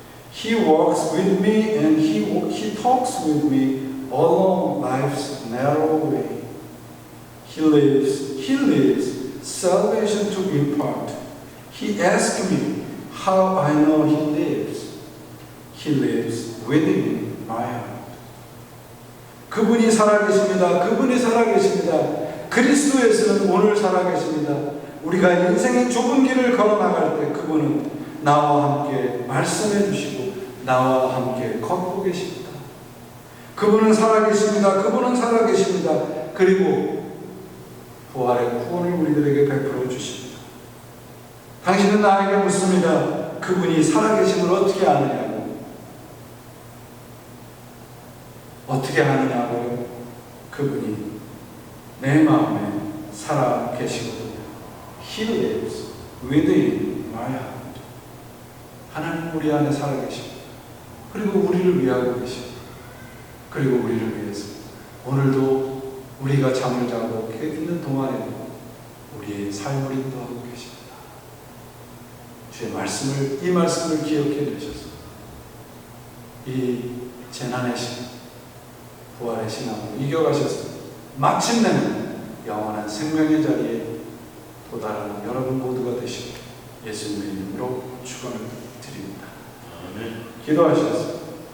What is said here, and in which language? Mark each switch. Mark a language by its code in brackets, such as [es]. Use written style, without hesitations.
[en] He walks with me and he talks with me along life's narrow way. He lives, salvation to impart. He asked me how I know He lives. He lives within my heart. [ko] 그분이 살아계십니다. 그분이 살아계십니다. 그리스도에서는 오늘 살아계십니다. 우리가 인생의 좁은 길을 걸어나갈 때 그분은 나와 함께 말씀해 주시고 나와 함께 걷고 계십니다. 그분은 살아계십니다. 그분은 살아계십니다. 그리고 부활의 구원을 우리들에게 베풀어 주십니다. 당신은 나에게 묻습니다. 그분이 살아계심을 어떻게 아느냐고. 어떻게 아느냐고요? 그분이 내 마음에 살아계시거든요. [en] He lives within my heart. [ko] 하나님 우리 안에 살아계십니다. 그리고 우리를 위하고 계십니다. 그리고 우리를 위해서 오늘도 우리가 잠을 자고 있는 동안에도 우리의 삶을 인도하고 계십니다. 주의 말씀을, 이 말씀을 기억해 주셔서 이 재난의 시간, 부활의 신앙으로 이겨가셔서 마침내는 영원한 생명의 자리에 도달하는 여러분 모두가 되시고 예수님의 이름으로 축원을 드립니다. 기도하시겠습니다.